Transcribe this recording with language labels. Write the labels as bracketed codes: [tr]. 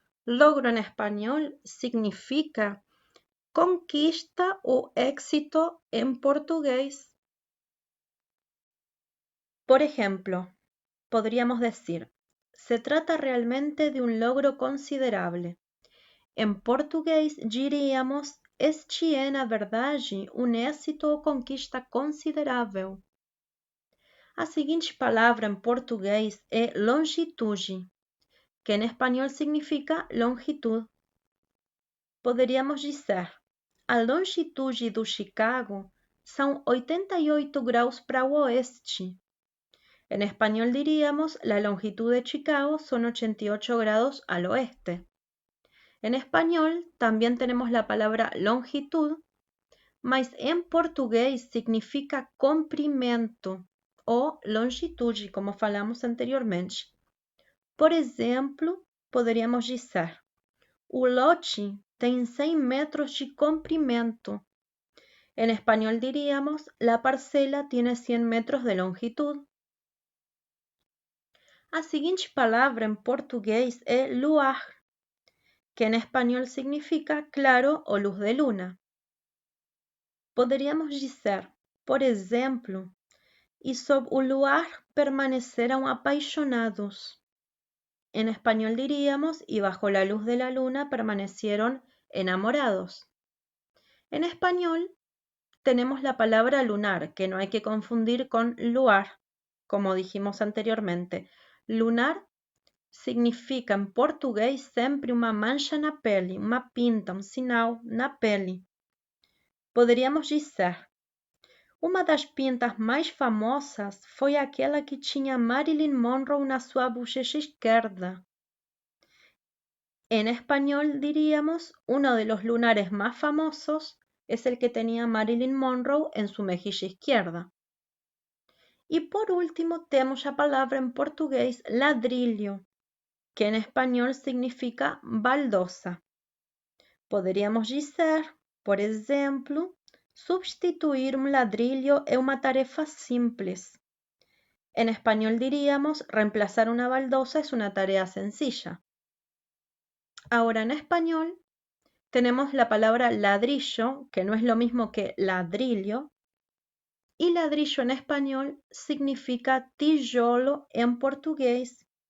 [es] Logro en español significa conquista o éxito en portugués. Por ejemplo, podríamos decir, se trata realmente de un logro considerável. [pt] Em português, diríamos, este é, na verdade, um êxito ou conquista considerável. A seguinte palavra em português é longitude, que em espanhol significa longitud. Poderíamos dizer, a longitude do Chicago são 88 graus para o oeste. [es] En español diríamos, la longitud de Chicago son 88 grados al oeste. En español también tenemos la palabra longitud, mas en portugués significa comprimento o longitude, [pt] como falamos anteriormente. Por exemplo, poderíamos dizer, o lote tem 100 metros de comprimento. [es] En español diríamos, la parcela tiene 100 metros de longitud. [pt] A seguinte palavra em português [es] é luar, que en español significa claro o luz de luna. [pt] Poderíamos dizer, por exemplo, e sob o luar permaneceram apaixonados. [es] En español diríamos, y bajo la luz de la luna permanecieron enamorados. En español tenemos la palabra lunar, que no hay que confundir con luar, como dijimos anteriormente. [pt] Lunar significa em português sempre uma mancha na pele, uma pinta, um sinal na pele. Poderíamos dizer, uma das pintas mais famosas foi aquela que tinha Marilyn Monroe na sua bochecha esquerda. [es] En español diríamos, uno de los lunares más famosos es el que tenía Marilyn Monroe en su mejilla izquierda. Y por último [pt] temos a palavra em português ladrillo, [es] que en español significa baldosa. [pt] Poderíamos dizer, por exemplo, substituir um ladrillo é uma tarefa simples. [es] En español diríamos, reemplazar una baldosa es una tarea sencilla. Ahora en español tenemos la palabra ladrillo, que no es lo mismo que ladrillo, y ladrillo en español significa tijolo en português.